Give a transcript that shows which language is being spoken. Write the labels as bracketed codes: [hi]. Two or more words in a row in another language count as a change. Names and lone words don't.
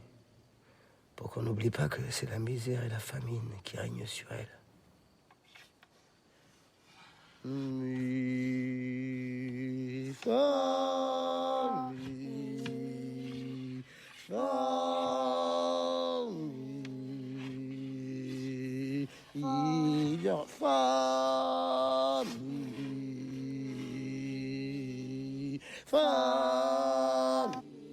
[fr] Pour qu'on n'oublie pas que c'est la misère et la famine qui règnent sur elle. Mi, fa, mi, fa, mi, fa, mi, fa, mi,